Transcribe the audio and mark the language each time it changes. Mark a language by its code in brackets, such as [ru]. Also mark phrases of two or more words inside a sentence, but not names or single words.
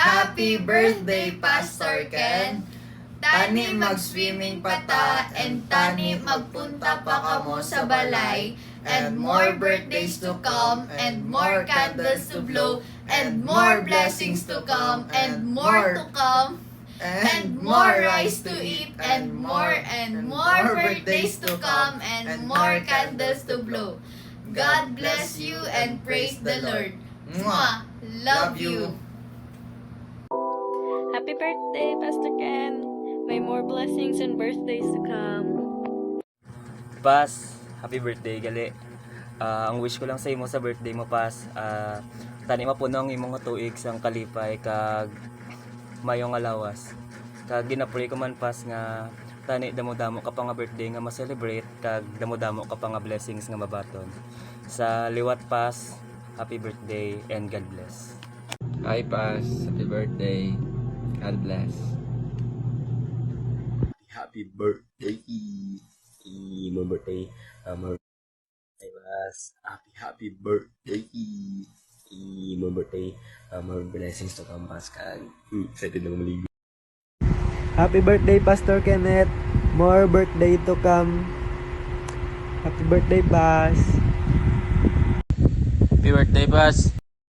[en] Happy birthday, Pastor Ken! [hil] Tani mag-swimming pa ta, and tani magpunta pa kamo sa balay, [en] and more birthdays to come, and more candles to blow, and more blessings to come, and more to come, and more rice to eat, and more birthdays to come, and more candles to blow. God bless you and praise the Lord. Mwah! Love you! Happy birthday, Pastor Ken! May more blessings and birthdays to come. Pas, happy birthday gali. [hil] Ang wish ko lang sa imo sa birthday mo, Pas, tani mapuno ang imong tuig sang kalipay kag mayong alawas. Kag ginapray ko man, Pas, nga tani damo-damo ka pa nga birthday nga ma-celebrate kag damo-damo ka pa nga blessings nga mabaton. Sa liwat, [en] Pas, happy birthday and God bless. Hi, Pas. Happy birthday. God bless. Happy birthday! My birthday. Hi, Pas. Happy birthday! My birthday. More blessings to come, Pas. [hil] Excited na maligo. [en] Happy birthday, Pastor Kenneth. More birthday to come. Happy birthday, Pas. Happy birthday, Pas.